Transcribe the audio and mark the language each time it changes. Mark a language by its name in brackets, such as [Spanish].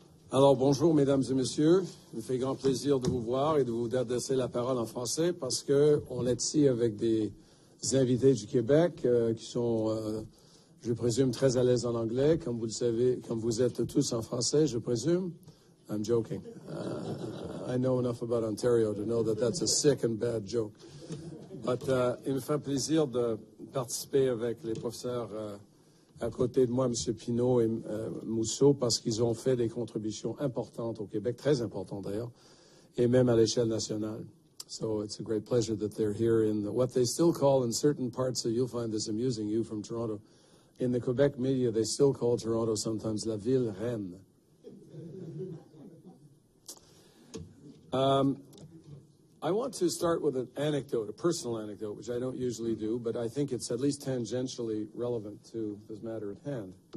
[French] Alors, bonjour, mesdames et messieurs. Il me fait grand plaisir de vous voir et de vous adresser la parole en français parce qu'on est ici avec des invités du Québec qui sont, je présume, très à l'aise en anglais, comme vous le savez, comme vous êtes tous en français, je présume. [English] I'm joking. I know enough about Ontario to know that that's a sick and bad joke. [French] But il me fait plaisir de participer avec les professeurs à côté de moi, M. Pinault et Mousseau, parce qu'ils ont fait des contributions importantes au Québec, très importantes d'ailleurs, et même à l'échelle nationale. [English] So it's a great pleasure that they're here in what they still call in certain parts, so you'll find this amusing, you from Toronto, in the Quebec media, they still call Toronto sometimes [French] la ville reine. [English] I want to start with an anecdote, a personal anecdote, which I don't usually do, but I think it's at least tangentially relevant to this matter at hand.